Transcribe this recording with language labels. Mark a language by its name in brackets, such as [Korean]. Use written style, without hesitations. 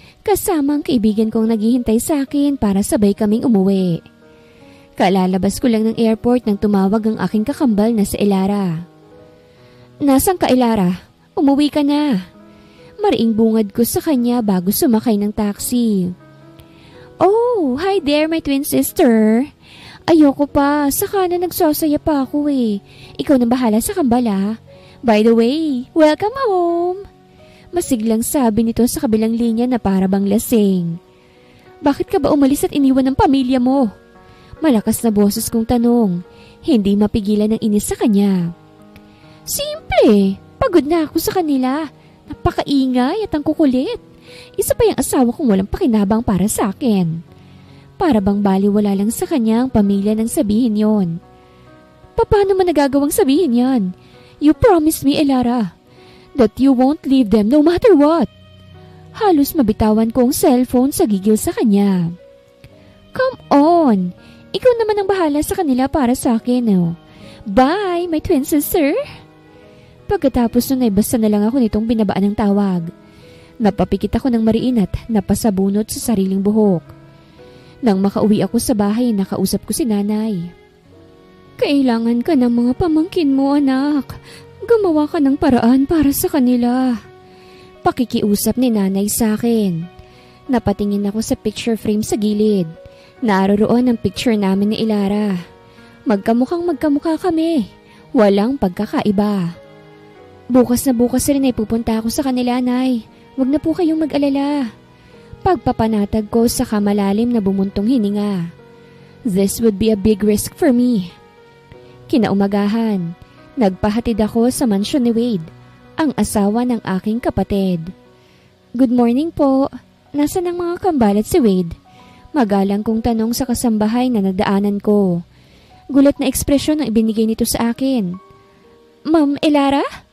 [Filipino] Kasama ang kaibigan kong naghihintay sa akin para sabay kaming umuwi. Kalalabas ko lang ng airport nang tumawag ang aking kakambal na si Elara. Nasaan ka, Elara? Umuwi ka na. Mariing bungad ko sa kanya bago sumakay ng taxi. [English] Oh, hi there my twin sister. [Filipino] Ayoko pa, saka na nagsasaya pa ako eh. Ikaw na bahala sa kambala. [English] By the way, welcome home. [Filipino] Masiglang sabi nito sa kabilang linya na para bang lasing. Bakit ka ba umalis at iniwan ng pamilya mo? Malakas na boses kong tanong, hindi mapigilan ng inis sa kanya. Simple, pagod na ako sa kanila. Napakaingay at ang kukulit. Isa pa yung asawa kong walang pakinabang para sa akin. Para bang baliwala lang sa kanya ang pamilya nang sabihin yon. Paano mo nagagawang sabihin yan? [English] You promised me, Elara, that you won't leave them no matter what. [Filipino] Halos mabitawan ko ang cellphone sa gigil sa kanya. [English] Come on, [Filipino] ikaw naman ang bahala sa kanila para sa akin. Oh. [English] Bye, my twin sister. [Filipino] Pagkatapos nun ay basta na lang ako nitong binabaan ng tawag. Napapikit ako ng mariin at napasabunot sa sariling buhok. Nang makauwi ako sa bahay, nakausap ko si nanay. Kailangan ka ng mga pamangkin mo, anak. Gumawa ka ng paraan para sa kanila. Pakikiusap ni nanay sa akin. Napatingin ako sa picture frame sa gilid. Naroroon ang picture namin ni Elara. Magkamukhang magkamukha kami. Walang pagkakaiba. Bukas na bukas rin ay pupunta ako sa kanila, Nay. Huwag na po kayong mag-alala. Pagpapanatag ko sa kamalalim na bumuntong hininga. [English] This would be a big risk for me. [Filipino] Kinaumagahan, nagpahatid ako sa mansyon ni Wade, ang asawa ng aking kapatid. Good morning po. Nasaan ang mga kambalat si Wade? Magalang kong tanong sa kasambahay na nadaanan ko. Gulat na ekspresyon ang ibinigay nito sa akin. Ma'am Elara?